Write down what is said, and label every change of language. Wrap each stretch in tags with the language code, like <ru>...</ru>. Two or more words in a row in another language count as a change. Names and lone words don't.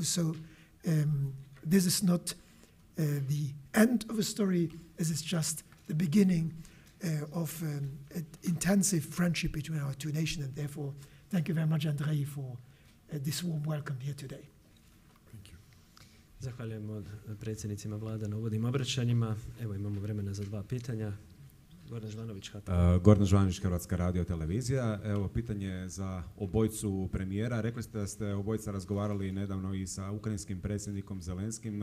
<en>So this is not the end of a story. This is just the beginning of an intensive friendship between our two nations. And therefore, thank you very much, Andrei, for this warm welcome here today. Thank you.</en> <hr>Zahvaljujemo predsjednicima Vlada na uvodnim obraćanjima. Evo imamo vremena za dva pitanja. Goran Žvanović, Goran Žvanović, Hrvatska radio televizija. Evo, pitanje za obojicu premijera. Rekli ste da ste obojica razgovarali nedavno i sa ukrajinskim predsjednikom Zelenskim.</hr>